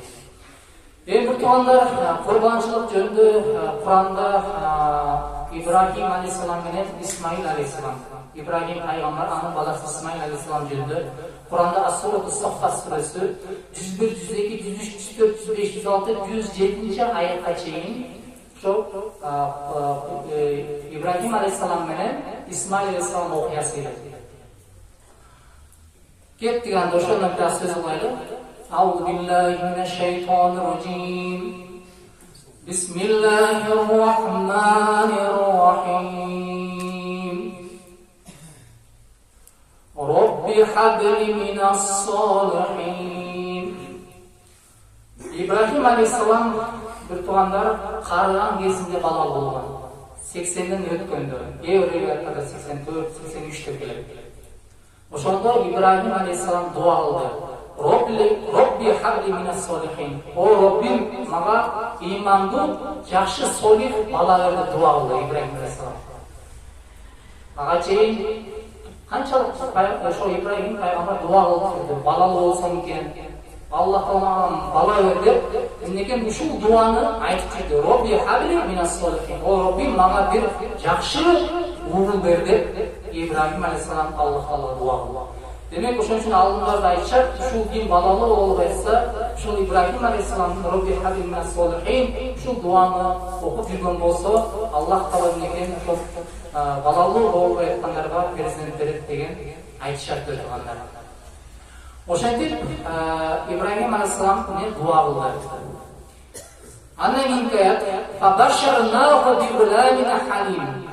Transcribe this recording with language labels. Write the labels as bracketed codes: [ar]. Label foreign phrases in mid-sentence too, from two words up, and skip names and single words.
[ky] Бир туугандар, курбанчылык жөнүндө Куранда Ибрахим алейхисалам менен Исмаил алейхисалам, Ибрахим пайгамбар, анын баласы Исмаил алейхисалам жөнүндө Куранда Ас-Сурат Ас-Саффат сүрөсү 101, 102, 103, 104, 105, 106, 107 аятка чейин ошо Ибрахим алейхисалам менен Исмаил алейхисалам окуясы эле. Кеттик анда ошондон бир аз сөз кылайлы. [ar] أعوذ بالله من الشيطان الرجيم. بسم الله الرحمن الرحيم. رب هب لي من الصالحين. [ky] Ибрахим алейхисалам бир туугандар карыган кезинде бала болгон. 80ден өткөндө, Еврейлерде 84, 83 деп келет. Ошондо Ибрахим алейхисалам дуа кылды. [ar] رب هب لي من الصالحين. [ky] О Роббим, мага имандуу, жакшы солих бала берди дуа кылды Ибрахим алейхисалам. Ага чейин канчалык ошо Ибрахим пайгамбар дуа кылды, балалуу болсом экен, Аллах Таалам бала бер деп, эмнекен ушул дуаны айтып жүрдү. [ar] رب هب لي من الصالحين. [ky] О Роббим, мага бир жакшы угул бер деп Ибрахим алейхисалам Аллах Таала дуа кылды. Демек ошон үчүн алымдар да айтышат, ушул ким балалуу болуп атса, ушул Ибрахим алейхисаламдын [ar] رب هب لي من الصالحين [ky] ушул дуаны окуп жүргөн болсо, Аллах Таала эмнекен ошол балалуу болуп аткандарга перзент берет деген айтышат туугандар. Ошентип Ибрахим алейхисалам менен дуа кылды. Андан кийинки аят: [ar] "فبشرناه بغلام حليم."